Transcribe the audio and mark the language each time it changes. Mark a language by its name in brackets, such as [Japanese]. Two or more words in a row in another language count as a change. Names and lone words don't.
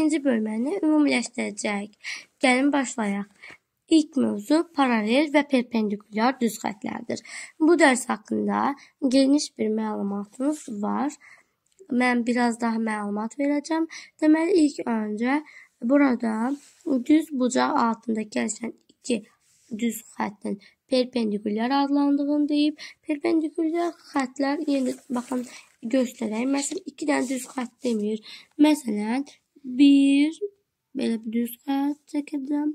[Azerbaijani] bölümünü ümumiləşdirəcək. Gəlin başlayaq. İlk mövzu paralel ve perpendiküler düz xətlərdir. Bu ders hakkında geniş bir məlumatımız var. [Turkish] Ben biraz daha məlumat vereceğim. [Azerbaijani] Deməli ilk önce burada düz bucaq altında gəlişən iki düz xəttin perpendiküler adlandığını deyib. Perpendiküler xətlər yeni baxın göstərək. Məsələn, 2 dənə düz xətt demir. Məsələn, belə bir düz xətt çəkəcəm.